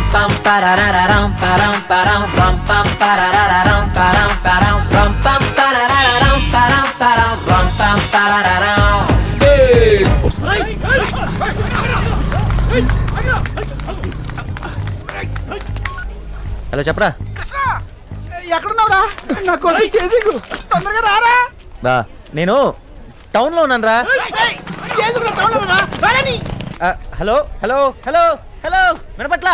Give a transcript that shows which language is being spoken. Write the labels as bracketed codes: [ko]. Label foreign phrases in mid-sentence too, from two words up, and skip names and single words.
[te] pam parararam param param ram pam parararam param param ram pam parararam param param ram pam parararam. హలో చెప్పరా. ఎక్కడున్నావురా? నా కోసం చేసింగు తొందరగా రారా. బా నేను టౌన్ లో ఉన్నాను రా. హలో హలో హలో హలో వినపట్లా?